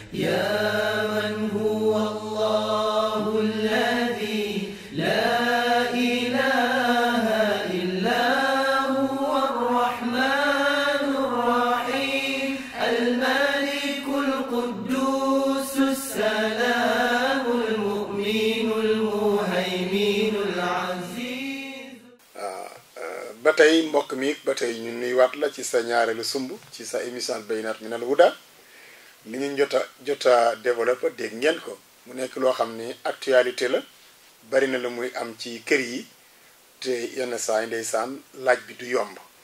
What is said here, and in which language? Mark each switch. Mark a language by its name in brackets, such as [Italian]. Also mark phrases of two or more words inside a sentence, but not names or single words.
[Arabic] يا من هو الله الذي لا إله إلا هو الرحمن الرحيم الملك القدوس السلام المؤمن المهيمن العزيز. [Wolof] ba tey mbokk mi ba tey ñu nuyuwaat la ci sa ñaareelu sumb ci sa émission Bayinat Minal Huda li ñu jot a développé dégg ngeen ko mu nekk loo xam ni actualité la bari na la muy am ci kër yi te yenn saa yi ndeysaan laaj bi du yomb